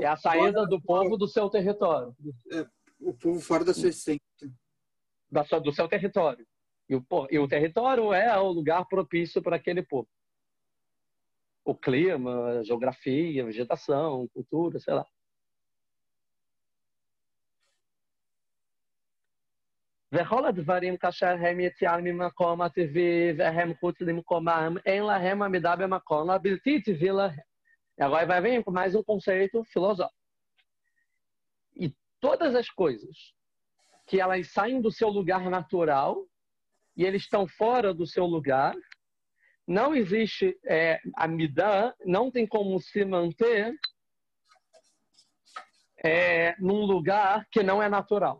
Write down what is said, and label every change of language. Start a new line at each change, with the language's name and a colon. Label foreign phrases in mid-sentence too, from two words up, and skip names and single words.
Portuguese: É a saída do povo do seu território. É o povo fora da sua essência. Do seu território. E o território é o lugar propício para aquele povo. O clima, a geografia, a vegetação, cultura, sei lá.
Hebrew: וכל הדברים כאשר הם יציאה ממקום הטבעי והם חוץ למקומם, אין להם עמידה במקום הבלתי טבעי להם.
Portuguese: Agora vai vir com mais um conceito filosófico. E todas as coisas que elas saem do seu lugar natural e eles estão fora do seu lugar, não existe amidá, não tem como se manter num lugar que não é natural.